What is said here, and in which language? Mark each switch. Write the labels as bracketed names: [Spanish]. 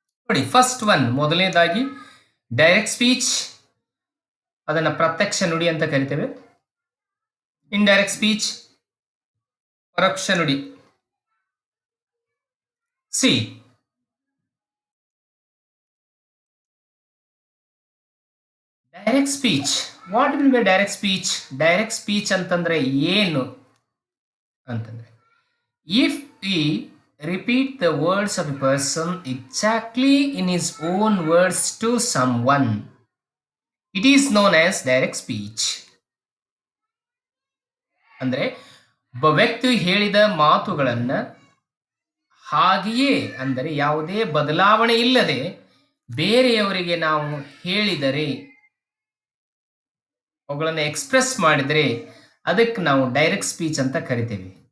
[Kannada] ನೋಡಿ, first one, ಮೊದಲನೇದಾಗಿ direct speech, ಅದನ್ನ ಪ್ರತ್ಯಕ್ಷ ನುಡಿ ಅಂತ ಕರಿತೇವೆ. ಇಂಡೈರೆಕ್ಟ್ ಸ್ಪೀಚ್, ಪರೋಕ್ಷ ನುಡಿ. [English] C direct speech, what will be direct speech? [Kannada] Direct speech ಅಂತಂದ್ರೆ ಏನು ಅಂತಂದ್ರೆ, [English] If we repeat the words of a person exactly in his own words to someone, it is known as direct speech. [Kannada] ಅಂದ್ರೆ ಒಬ್ಬ ವ್ಯಕ್ತಿ ಹೇಳಿದ ಮಾತುಗಳನ್ನ ಹಾಗೆಯೇ, ಅಂದರೆ ಯಾವುದೇ ಬದಲಾವಣೆ ಇಲ್ಲದೆ ಬೇರೆಯವರಿಗೆ ನಾವು ಹೇಳಿದರೆ, ಅವುಗಳನ್ನು ಎಕ್ಸ್ಪ್ರೆಸ್ ಮಾಡಿದರೆ ಅದಕ್ಕೆ ನಾವು ಡೈರೆಕ್ಟ್ ಸ್ಪೀಚ್ ಅಂತ ಕರಿತೇವೆ.